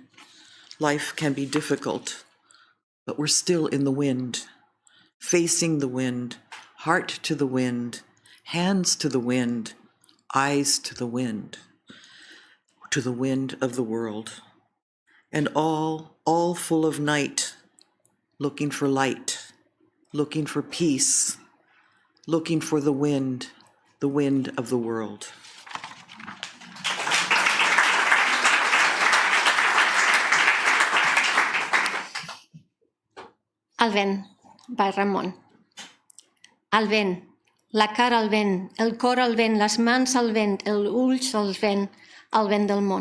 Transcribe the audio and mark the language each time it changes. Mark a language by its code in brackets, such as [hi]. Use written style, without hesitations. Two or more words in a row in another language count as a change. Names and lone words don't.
[en] Life can be difficult, but we're still in the wind, facing the wind, heart to the wind, hands to the wind, eyes to the wind of the world. And all full of night, looking for light, looking for peace, looking for the wind of the world. El vent, by Ramon. [ca] El vent, la cara al vent, el cor al vent, les mans al vent, els ulls al vent del món.